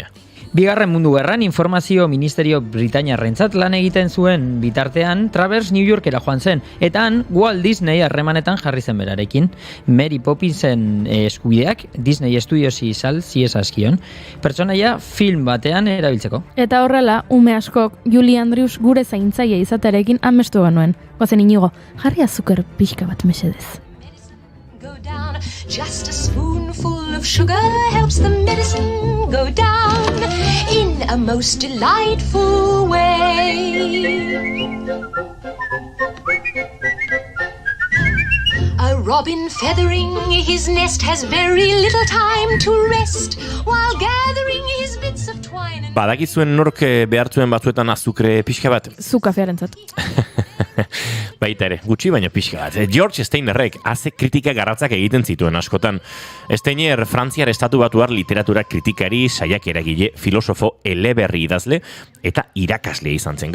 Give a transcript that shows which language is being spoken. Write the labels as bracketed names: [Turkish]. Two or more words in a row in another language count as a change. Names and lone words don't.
[Basque] Bigarren Mundu Gerran informazio ministerio britainiarrentzat lan egiten zuen bitartean Travers New Yorkera joan zen, eta han Walt Disney harremanetan jarri zen berarekin. Mary Poppinsen eskubideak Disney Studiosi ziezazkion, pertsonaia film batean erabiltzeko. Eta horrela, ume askok Julie Andrews gure zaintzaile izatearekin amestu genuen. Goazen Inigo, jarri azuker pixka bat mesedez. [English] Go down, just a spoonful of sugar helps the medicine go down in a most delightful way. A robin feathering his nest has very little time to rest while gathering his bits of twine and... [Basque] Badakizuen nork behartzuen batzuetan azukre pixka bat? Zu kafearentzat. Baita ere, gutxi baina pixka bat. George Steinerrek haze kritika garratzak egiten zituen askotan. Steiner Frantziar estatu batuar literatura kritikari, saiak eragile, filosofo, eleberri idazle eta irakaslea izan zen.